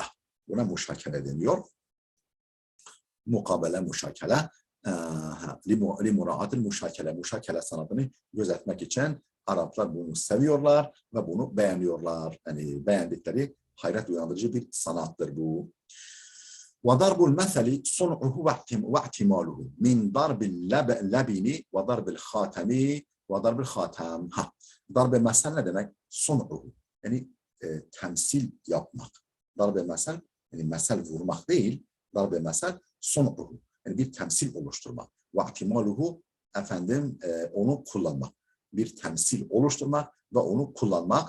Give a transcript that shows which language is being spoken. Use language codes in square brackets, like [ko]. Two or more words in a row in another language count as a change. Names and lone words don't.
[tr] Buna muşakele deniyor. Mukabele, muşakele. [ar] لمراعاة المشاكلة. [tr] Muşakele sanatını gözetmek için Araplar bunu seviyorlar ve bunu beğeniyorlar. Yani beğendikleri hayret uyandırıcı bir sanattır bu. [ar] وضرب المثل صنعه واحتماله من ضرب اللبن وضرب الخاتم وضرب الخاتم. [tr] Darbe mesel ne demek? Sun'uhu. Yani temsil yapmak. Darbe mesel, yani mesel vurmak değil. Darbe mesel sun'uhu. Yani bir temsil oluşturmak. Vahtimaluhu, efendim onu kullanmak. Bir temsil oluşturmak ve onu kullanmak.